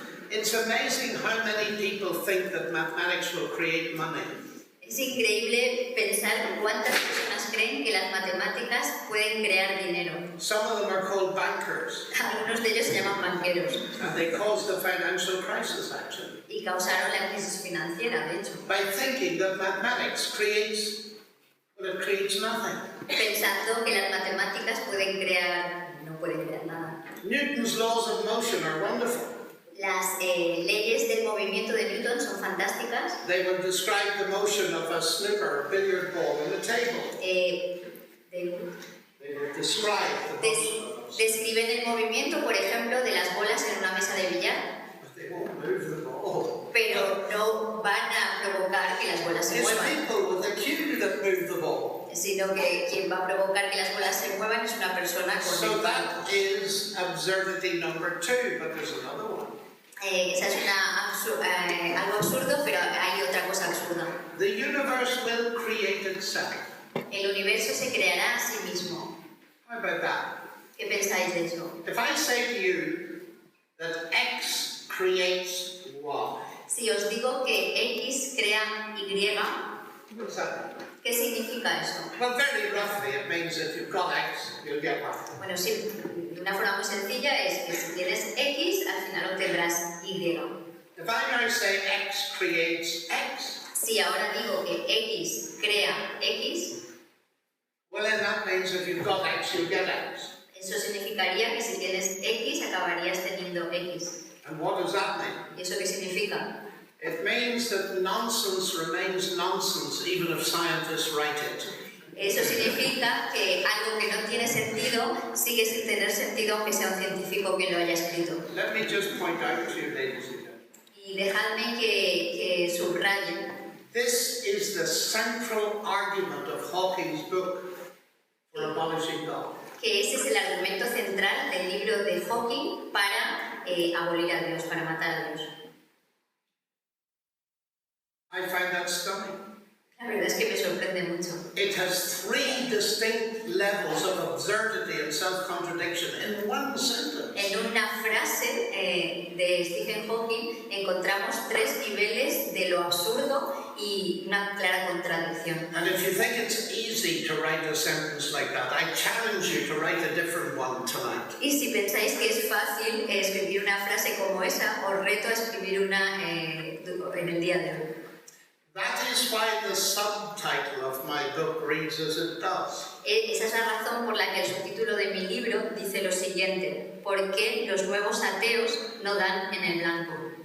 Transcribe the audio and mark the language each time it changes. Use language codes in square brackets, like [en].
[en] It's amazing how many people think that mathematics will create money. [es] Es increíble pensar cuántas personas creen que las matemáticas pueden crear dinero. [en] Some of them are called bankers, [es] Algunos de ellos se llaman banqueros [en] and they caused the financial crisis, actually, [es] y causaron la crisis financiera, de hecho, [en] by thinking that mathematics creates, well, it creates nothing. [es] pensando que las matemáticas no pueden crear nada. [en] Newton's laws of motion are wonderful. [es] Las leyes del movimiento de Newton son fantásticas. [en] They would describe the motion of a snooker, a billiard ball on a table. They would describe the motion of a snooker. [es] Describen el movimiento, por ejemplo, de las bolas en una mesa de billar, [en] But they won't move the ball. [es] pero no van a provocar que las bolas se [en] It's [es] muevan, [en] people with a cue that move the ball. [es] sino que quien va a provocar que las bolas se muevan es una persona con [en] So [es] el [en] that is absurdity number 2, but there's another one. [es] Esa es algo absurdo, pero hay otra cosa absurda. [en] The universe will create itself. [es] El universo se creará a sí mismo. [en] How about that? [es] ¿Qué pensáis de eso? [en] If I say to you that X creates Y, [es] Si os digo que X crea Y, [en] what does that mean? [es] ¿qué significa eso? [en] Well, very roughly, it means if you've got X, you'll get Y. [es] Bueno, sí, de una forma muy sencilla es que si tienes X, al final obtendrás Y. [en] If I now say X creates X, [es] Si ahora digo que X crea X, [en] well, then that means if you've got X, you'll get X. [es] eso significaría que si tienes X, acabarías teniendo X. [en] And what does that mean? [es] ¿Y eso qué significa? [en] It means that nonsense remains nonsense even if scientists write it. [es] Eso significa que algo que no tiene sentido sigue sin tener sentido aunque sea un científico quien lo haya escrito. [en] Let me just point out to you, ladies and gentlemen. [es] Y dejadme que subraye. [en] This is the central argument of Hawking's book for abolishing God. [es] Que ese es el argumento central del libro de Hawking para abolir a Dios, para matar a Dios. [en] I find that stunning. [es] La verdad es que me sorprende mucho. [en] It has 3 distinct levels of absurdity and self-contradiction in one sentence. [es] En una frase de Stephen Hawking encontramos 3 niveles de lo absurdo y una clara contradicción. [en] And if you think it's easy to write a sentence like that, I challenge you to write a different one tonight. [es] Y si pensáis que es fácil escribir una frase como esa, os reto a escribir una en el día de hoy. [en] That is why the subtitle of my book reads as it does. [es] Esa es la razón por la que el subtítulo de mi libro dice lo siguiente: ¿por qué los nuevos ateos no dan en el blanco?